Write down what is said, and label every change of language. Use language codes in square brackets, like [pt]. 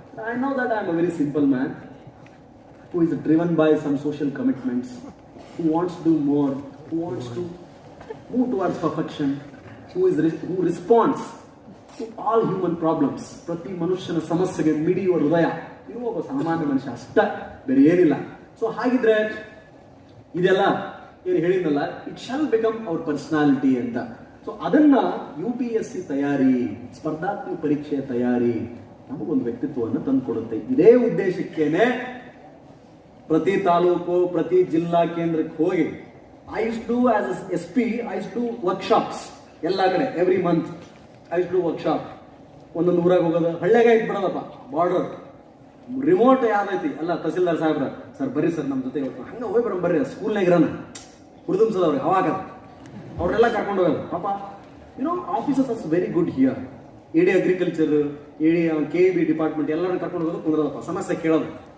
[en] I know that I am a very simple man who is driven by some social commitments, who wants to do more, who wants to move towards perfection, who responds to all human problems. [kn] ಪ್ರತಿ ಮನುಷ್ಯನ ಸಮಸ್ಯೆಗೆ ಮಿಡಿಯುವ ಹೃದಯ ಇರುವ ಒಬ್ಬ ಸಾಮಾನ್ಯ ಮನುಷ್ಯ ಅಷ್ಟ, ಬೇರೆ ಏನಿಲ್ಲ. ಸೊ ಹಾಗಿದ್ರೆ ಇದೆಲ್ಲ ಏನು ಹೇಳಿದ್ನಲ್ಲ, [en] it shall become our personality [kn] ಅಂತ. ಸೊ ಅದನ್ನ UPSC ತಯಾರಿ, ಸ್ಪರ್ಧಾತ್ಮಕ ಪರೀಕ್ಷೆಯ ತಯಾರಿ ನಮಗೊಂದು ವ್ಯಕ್ತಿತ್ವವನ್ನು ತಂದುಕೊಡುತ್ತೆ. ಇದೇ ಉದ್ದೇಶಕ್ಕೇನೆ ಪ್ರತಿ ತಾಲೂಕು, ಪ್ರತಿ ಜಿಲ್ಲಾ ಕೇಂದ್ರಕ್ಕೆ ಹೋಗಿ [en] I used to do as SP, I used to do workshops [kn] ಎಲ್ಲ ಕಡೆ. [en] Every month I used to do workshop. [kn] ಒಂದೊಂದು ಊರಾಗ ಹೋಗೋದು, ಹಳ್ಳಿಯಾಗ ಇದ್ ಬಿಡೋದಪ್ಪ, ಬಾರ್ಡರ್ ರಿಮೋಟ್ ಯಾವ್ದೈತಿ ಅಲ್ಲ, ತಹಸೀಲ್ದಾರ್ ಸಾಹೇಬ್ರ, ಸರ್ ಬರ್ರಿ ಸರ್ ನಮ್ಮ ಜೊತೆ ಇವತ್ತು ಹಂಗ ಹೋಗಿ ಬರೋಣ ಬರ್ರಿ, ಸ್ಕೂಲ್ನಾಗ ಇರೋಣ ಹುರಿದುಂಬಿಸೋದವ್ರಿಗೆ ಅವಾಗ ಅವ್ರೆಲ್ಲ ಕರ್ಕೊಂಡು ಹೋಗೋದು. ಪಾಪ [en] Officers as very good here. [kn] AD agriculture, AD KEB department ಎಲ್ಲರೂ ಕರ್ಕೊಂಡು ಹೋಗೋದು, ಕುಂದ್ರೋದಪ್ಪ, ಸಮಸ್ಯೆ ಕೇಳೋದು.